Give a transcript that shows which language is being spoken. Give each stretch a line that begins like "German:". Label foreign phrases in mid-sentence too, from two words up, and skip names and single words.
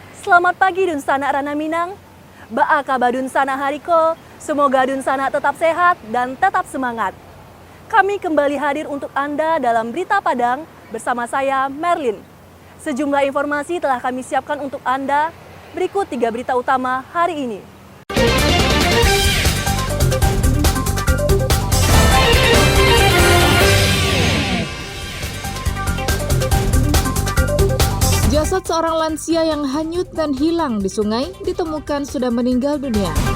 Minangkabau: Selamat pagi Dun Sana Rana Minang. Baaka Badun Sana Hariko.
Indonesian: Semoga Dun Sana tetap sehat dan tetap semangat. Kami kembali hadir untuk Anda dalam Berita Padang bersama saya Merlin. Sejumlah informasi telah kami siapkan untuk Anda. Berikut 3 berita utama hari ini. Jasad seorang lansia yang hanyut dan hilang di sungai ditemukan sudah meninggal dunia.